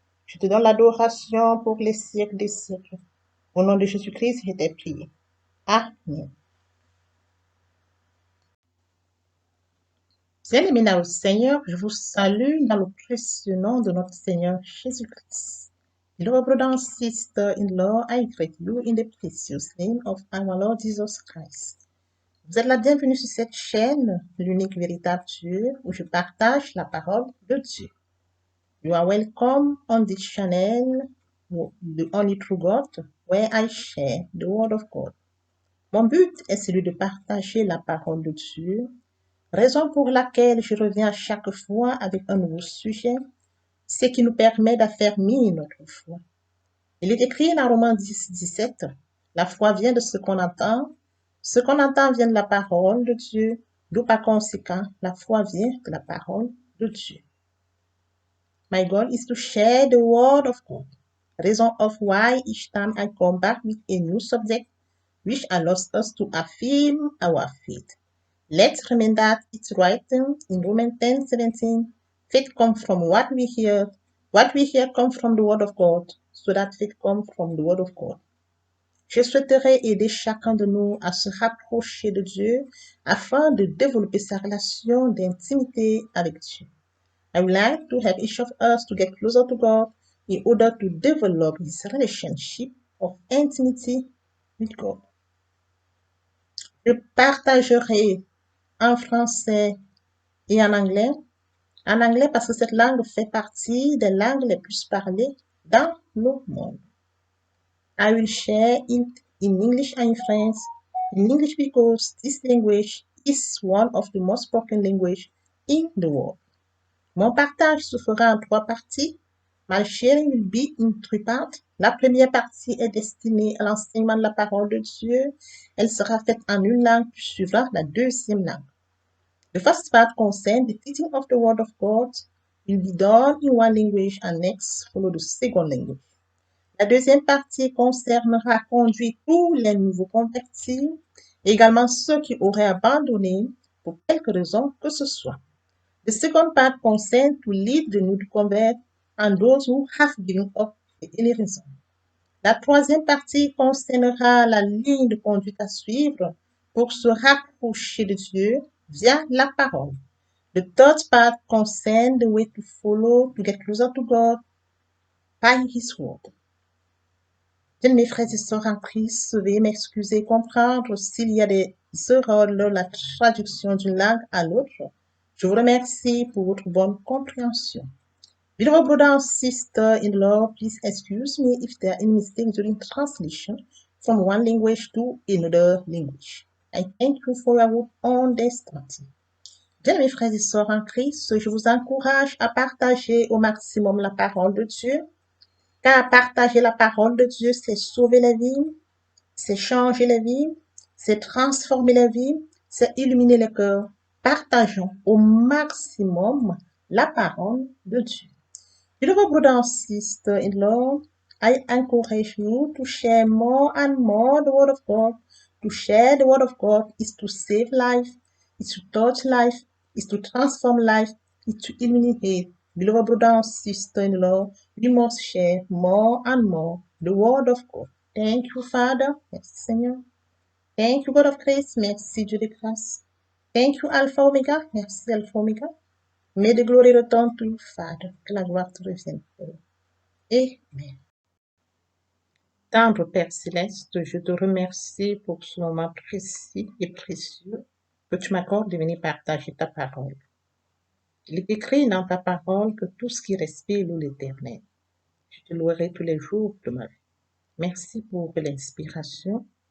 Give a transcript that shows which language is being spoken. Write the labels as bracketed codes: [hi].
[fr] Je te donne l'adoration pour les siècles des siècles. Au nom de Jésus-Christ, je t'ai prié. Amen. Bien-aimés dans le Seigneur, je vous salue dans le précieux nom de notre Seigneur Jésus-Christ. [en] Beloved brother and sister-in-law, I greet you in the precious name of our Lord Jesus Christ. [fr] Vous êtes la bienvenue sur cette chaîne, l'unique véritable Dieu, où je partage la parole de Dieu. [en] You are welcome on this channel, the only true God, where I share the word of God. [fr] Mon but est celui de partager la parole de Dieu, raison pour laquelle je reviens à chaque fois avec un nouveau sujet, ce qui nous permet d'affermir notre foi. Il est écrit dans Romains 10, 17, la foi vient de ce qu'on entend vient de la parole de Dieu, d'où par conséquent, la foi vient de la parole de Dieu. [en] My goal is to share the word of God, reason of why each time I come back with a new subject, which allows us to affirm our faith. Let's remember that it's written in Romans 10:17, faith comes from what we hear comes from the word of God, so that faith comes from the word of God. [fr] Je souhaiterais aider chacun de nous à se rapprocher de Dieu afin de développer sa relation d'intimité avec Dieu. [en] I would like to help each of us to get closer to God in order to develop this relationship of intimacy with God. [fr] Je partagerai en français et en anglais. En anglais parce que cette langue fait partie des langues les plus parlées dans le monde. [en] I will share it in English and in French. In English because this language is one of the most spoken language in the world. [fr] Mon partage se fera en trois parties. [en] My sharing will be in three parts. [fr] La première partie est destinée à l'enseignement de la parole de Dieu. Elle sera faite en une langue puis suivra la deuxième langue. [en] The first part concerns the teaching of the Word of God will be done in one language and next follow the second language. [fr] La deuxième partie concernera conduire tous les nouveaux convertis et également ceux qui auraient abandonné pour quelque raison que ce soit. [en] The second part concerns to lead the new converts and those who have given up for any reason. [fr] La troisième partie concernera la ligne de conduite à suivre pour se rapprocher de Dieu via la parole. [en] The third part concerns the way to follow to get closer to God by His word. [fr] Bien, mes frères et sœurs en Christ, veuillez m'excuser, comprendre s'il y a des erreurs dans la traduction d'une langue à l'autre. Je vous remercie pour votre bonne compréhension. [en] Beloved brother and sister-in-law, please excuse me if there are any mistakes during translation from one language to another language. I thank you for your good understanding. [fr] Bien, mes frères et sœurs en Christ, je vous encourage à partager au maximum la parole de Dieu, car partager la parole de Dieu, c'est sauver les vies, c'est changer les vies, c'est transformer les vies, c'est illuminer les cœurs. Partageons au maximum la parole de Dieu. [en] Beloved brother and sister-in-law, I encourage you to share more and more the Word of God. To share the Word of God is to save life, is to touch life, is to transform life, is to illuminate. Beloved brother and sister-in-law, we must share more and more the Word of God. Thank you, Father. [fr] Merci, Seigneur. [en] Thank you, God of grace. [fr] Merci, Dieu de grâce. [en] Thank you, Alpha Omega. [fr] Merci, Alpha Omega. [en] May the glory return to you, Father. [fr] Que la gloire te revienne. Amen. Tendre Père Céleste, je te remercie pour ce moment précis et précieux que tu m'accordes de venir partager ta parole. Il est écrit dans ta parole que tout ce qui respire loue l'Éternel. Je te louerai tous les jours de ma vie. Merci pour l'inspiration.